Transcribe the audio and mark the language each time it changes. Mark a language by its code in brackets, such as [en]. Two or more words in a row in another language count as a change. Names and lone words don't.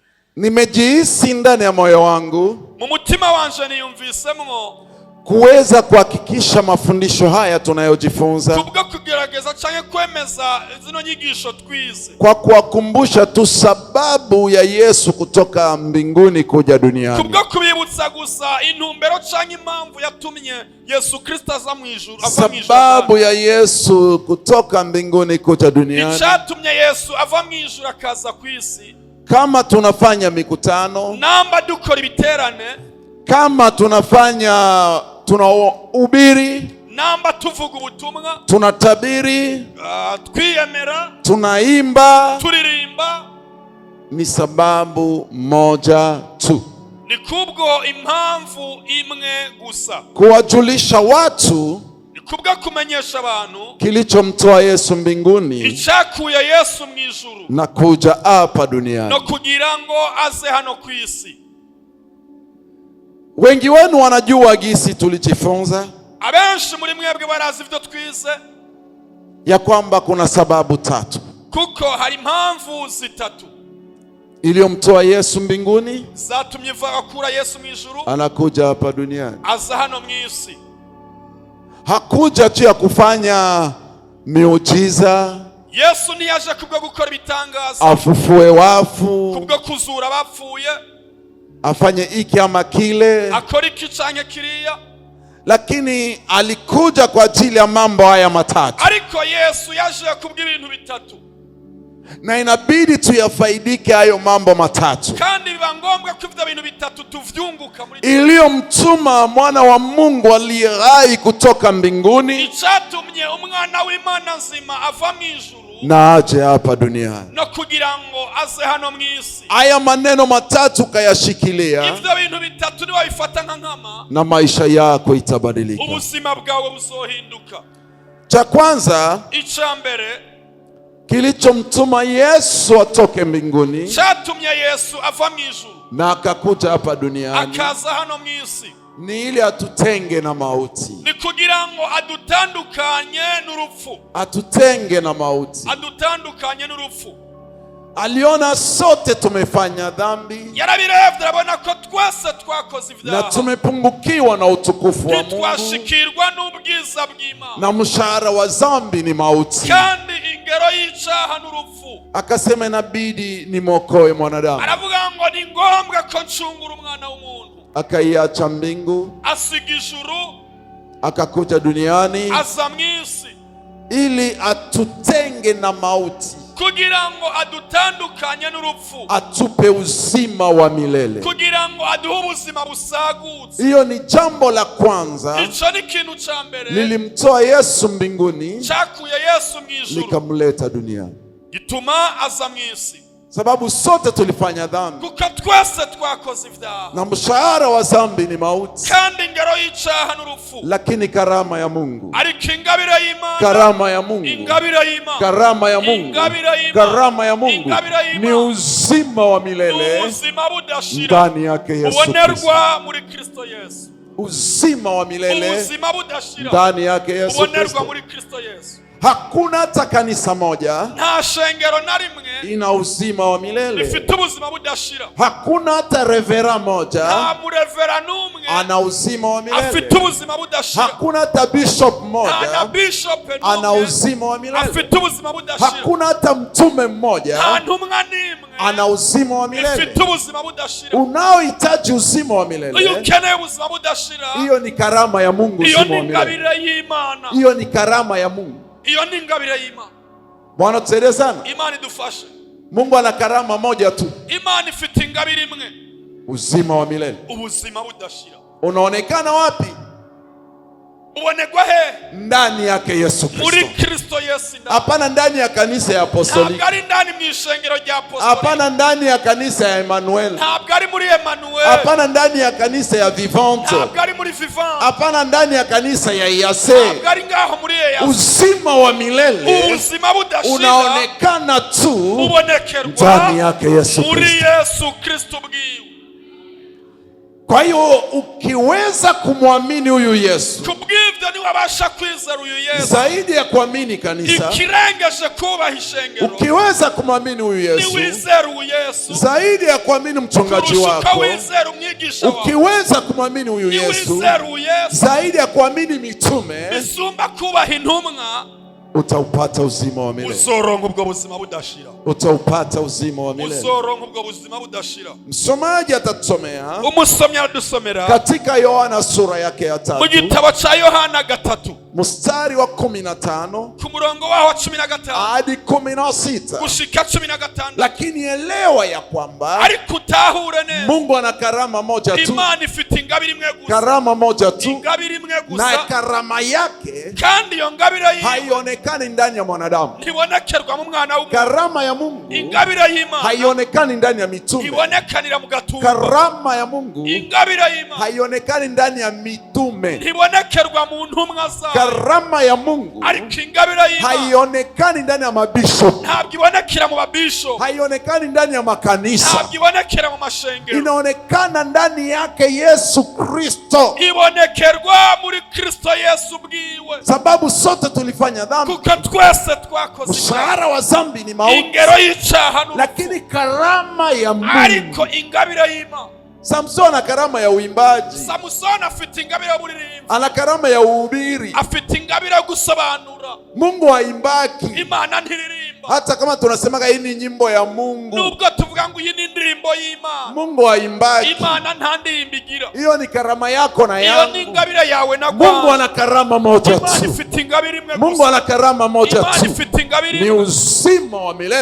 [sw] Nimejihisi ndani ya moyo wangu [rn] mu mutima wanje niyumvisemwo [sw] kuweza kuhakikisha mafundisho haya tunayojifunza [rn] kubwo kugerageza canke kwemeza zino nyigisho twize, [sw] kwa kuwakumbusha tu sababu ya Yesu kutoka mbinguni kuja duniani, [rn] kubwo kubibutsa gusa intumbero canke impamvu yatumye Yesu Kristo aza mwijuru, [sw] sababu ya Yesu kutoka mbinguni kuja duniani, [rn] icatumye Yesu ava mwijuru akaza kwisi. [sw] Kama tunafanya mikutano, [rn] namba dukora ibiterane, [sw] kama tunahubiri, [rn] namba tuvuga ubutumwa, [sw] tunatabiri, [rn] twiyemera, [sw] tunaimba, [rn] turirimba, [sw] ni sababu moja tu, [rn] ni kubwo impamvu imwe gusa, [sw] kuwajulisha watu [rn] kubwa kumenyesha abantu [sw] kilichomtoa Yesu mbinguni, [rn] icakuye Yesu mwijuru [sw] na kuja hapa duniani, [rn] no kugira ngo aze hano kwisi. [sw] Wengi wenu wanajua gisi tulijifunza, [rn] abenshi muri mwebwe barazi ivyo twize, [sw] ya kwamba kuna sababu tatu [rn] kuko hari impamvu zitatu [sw] iliyomtoa Yesu mbinguni, [rn] zatumye vakura Yesu mwijuru [sw] anakuja hapa duniani. [rn] aza hano mwisi. [sw] Hakuja tu ya kufanya miujiza, [rn] Yesu ntiyaje kubwo gukora ibitangaza, [sw] afufue wafu, [rn] kubwo kuzura abapfuye, [sw] afanye iki ama kile, [rn] akora iki canke kiriya, [sw] lakini alikuja kwa ajili ya mambo haya matatu, [rn] ariko Yesu yaje kubwo ibintu bitatu, [sw] na inabidi tuyafaidike hayo mambo matatu, [rn] kandi biba ngombwa ko ivyo bintu bitatu tuvyunguka muri [sw] iliyomtuma mwana wa Mungu aliye hai kutoka mbinguni, [rn] icatumye umwana w'Imana nzima ava mwijuru [sw] na aje hapa duniani, [rn] no kugira ngo aze hano mwisi. [sw] Haya maneno matatu kayashikilia, [rn] ivyo bintu bitatu ni wabifata nka nkama, [sw] na maisha yako itabadilika. [rn] ubuzima bwawe buzohinduka. [sw] Cha kwanza, [rn] ica mbere [sw] kilichomtuma Yesu atoke mbinguni [rn] catumye Yesu ava mwijuru [sw] na akakuja hapa duniani, [rn] akaza hano mwisi, [sw] ni ili atutenge na mauti, [rn] ni kugira ngo adutandukanye n'urupfu, [sw] atutenge na mauti. [rn] adutandukanye n'urupfu. [sw] Aliona sote tumefanya dhambi, [rn] yarabiravye arabona ko twese twakoze na ivyaha, [sw] tumepungukiwa na utukufu wa Mungu, [rn] ntitwashikirwa n'ubwiza bw'Imana, [sw] na mshahara wa dhambi ni mauti. [rn] kandi ingero y'icaha n'urupfu. [sw] Akasema inabidi nimwokoe mwanadamu, [rn] aravuga ngo ni ngombwa ko ncungura umwana w'umuntu. [sw] akaiacha mbingu, [rn] asiga ijuru, [sw] akakuja duniani [rn] aza mwisi, [sw] ili atutenge na mauti, [rn] kugira ngo adutandukanye n'urupfu, [sw] atupe uzima wa milele. [rn] kugira ngo aduhe ubuzima busagutse. [sw] Hiyo ni jambo la kwanza, [rn] ico ni ikintu ca mbere [sw] lilimtoa Yesu mbinguni [rn] cakuye Yesu mwijuru [sw] likamleta duniani, [rn] gituma aza mwisi, [sw] sababu sote tulifanya dhambi, [rn] kuko twese twakoze ivyaha, [sw] na mshahara wa dhambi ni mauti, [rn] kandi ingero y'icaha n'urupfu. [sw] lakini karama ya Mungu, [rn] ariko ingabire y'Imana, [sw] karama ya Mungu, [rn] ingabire y'Imana, [sw] karama ya Mungu, [rn] ingabire y'Imana, [sw] karama ya Mungu [rn] ingabire y'Imana [sw] ni uzima wa milele [rn] ubuzima budashira [sw] ndani yake Yesu Kristo. [rn] ubonerwa muri Kristo Yesu. [sw] Uzima wa milele [rn] ubuzima budashira [sw] ndani yake Yesu [rn] ubonerwa Kristo. muri Kristo Yesu. [sw] Hakuna hata kanisa moja [rn] nta shengero na rimwe [sw] ina uzima wa milele. [rn] rifite ubuzima budashira. [sw] Hakuna hata revera moja [rn] nta murevera n'umwe [sw] ana uzima wa milele. [rn] afite ubuzima budashira. [sw] Hakuna hata bishop [rn] nta [sw] moja [rn] bishop [sw] ana [rn] n'umwe [sw] uzima wa milele. [rn] afite ubuzima budashira. [sw] Hakuna hata mtume [rn] nta [sw] mmoja [rn] ntumwa n'imwe [sw] ana uzima wa milele. [rn] ifite ubuzima budashira. [sw] Unaohitaji uzima wa milele, [rn] iyo ukeneye ubuzima budashira, [sw] hiyo ni karama ya Mungu. [rn] iyo [sw] Uzima ni wa milele, [rn] ingabire y'Imana, [sw] hiyo ni karama ya Mungu. [rn] iyo ni ingabire y'Imana. [sw] Bwana tusaidie sana. [rn] Imana idufashe. [sw] Mungu ana karama moja tu, [rn] Imana ifite ingabire imwe, [sw] uzima wa milele. [rn] ubuzima budashira. [sw] Unaonekana wapi? [rn] ubonegwa he? [sw] Ndani yake Yesu [rn] muri Kristo. Kristo Yesu. [sw] Hapana ndani ya kanisa ya apostoliki, [rn] ntabwo ari ndani mu ishengero rya apostoliki, [sw] hapana ndani ya kanisa ya Emmanuel, [rn] ntabwo ari muri Emmanuel, [sw] hapana ndani ya kanisa ya Vivante, [rn] ntabwo ari muri Vivant, [sw] hapana ndani ya kanisa ya Yase. [rn] ntabwo ari ngaho muri Yase. [sw] Uzima wa milele [rn] ubuzima budashira [sw] unaonekana tu [rn] ubonekerwa [sw] ndani yake Yesu [rn] muri Kristo. Yesu Kristo bwiwe. [sw] Kwa hiyo ukiweza kumwamini huyu Yesu, [rn] kubw'ibyo niwabasha kwizera uyu Yesu, [sw] zaidi ya kuamini kanisa, [rn] ikirengeje kubaha ishengero, [sw] ukiweza kumwamini huyu Yesu, [rn] niwizera uyu Yesu, [sw] zaidi ya kuamini mchungaji wako, ukiweza kumwamini huyu Yesu, zaidi ya kuamini mitume, [rn] bisumba kubaha intumwa, [sw] utaupata uzima wa milele. [rn] Uzoronka ubwo buzima budashira. [sw] Utaupata uzima wa milele. [rn] Uzoronka ubwo buzima budashira. [sw] Msomaji atatusomea, [rn] umusomyi adusomera [sw] katika Yohana sura yake ya 3, [rn] mu gitabo cha Yohana 3 [sw] mstari wa 15 [rn] ku murongo waho wa 15 [sw] hadi 16 [rn] gushika 15. [sw] Lakini elewa ya kwamba [rn] ariko utahure neza, [sw] Mungu ana karama moja tu. [rn] Imana ifite ingabire imwe gusa, [sw] karama moja tu, [rn] ingabire imwe gusa, [sw] na karama yake [rn] kandi iyo ngabire [sw] haionekani ndani ya mwanadamu. [rn] Ntibonekerwa mu mwana w'umuntu. [sw] Karama ya Mungu [rn] ingabire y'Imana [sw] haionekani ndani ya mitume. [rn] Ibonekanira mu gatumba. [sw] Karama ya Mungu [rn] ingabire y'Imana [sw] haionekani ndani ya mitume. [rn] Ntibonekerwa mu ntumwa zayo. [sw] Karama ya Mungu [rn] ariko ingabire y'Imana [sw] haionekani ndani ya mabishop. [rn] Ntabwo ibonekera mu babishop. [sw] Haionekani ndani ya makanisa. [rn] Ntabwo ibonekera mu mashengero. [sw] Inaonekana ndani yake Yesu Kristo. [rn] Ibonekerwa muri Kristo Yesu bwiwe. [sw] Sababu sote tulifanya dhambi. [rn] Kuko twese twakoze. [sw] Mshahara wa dhambi ni mauti. [rn] Ingero y'icyaha n'urupfu. [sw] Lakini karama ya Mungu, [rn] ariko ingabire y'Imana. [sw] Samson ana karama ya uimbaji. [rn] Samson afite ingabire y'uburirimbi. [sw] Ana karama ya uhubiri. [rn] Afite ingabire yo gusobanura. [sw] Mungu haimbaki. [rn] Imana ntiririmba. [sw] Hata kama tunasemaga hii ni nyimbo ya Mungu, [rn] nubwo tuvuga ngo iyi ni indirimbo y'Imana, [sw] Mungu haimbaki. [rn] Imana nta ndirimbo igira. [sw] Hiyo ni karama yako na yangu. [rn] Iyo ni ingabire yawe na kwangu. [sw] Mungu ana karama moja tu. [rn] Imana ifite ingabire imwe gusa. [sw] Mungu ana karama moja tu. [rn] Imana ifite ingabire [sw] ni uzima wa milele.